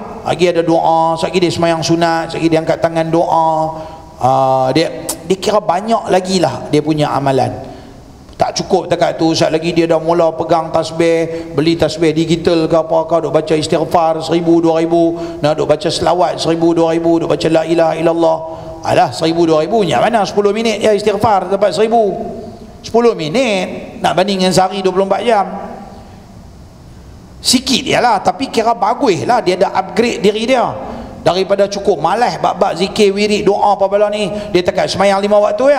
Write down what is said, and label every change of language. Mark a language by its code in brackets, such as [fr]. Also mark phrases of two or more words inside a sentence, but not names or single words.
[ms] Lagi ada doa, sekali dia semayang sunat, sekali dia angkat tangan doa. Dia kira banyak lagi lah dia punya amalan. Tak cukup dekat tu, sekali lagi dia dah mula pegang tasbih, beli tasbih digital ke apa ke, duk baca istighfar 1000 2000, nak duk baca selawat 1000 2000, duk baca [ar] لا إله إلا الله. [ms] Alah 1000 2000 nya mana 10 minit ya istighfar dapat 1000. 10 minit nak banding dengan sehari 24 jam. Sikit dia lah, tapi kira bagus lah, dia dah upgrade diri dia. Daripada cukup malas bab-bab zikir, wirid, doa apa bala ni, dia takat semayang 5 waktu ya.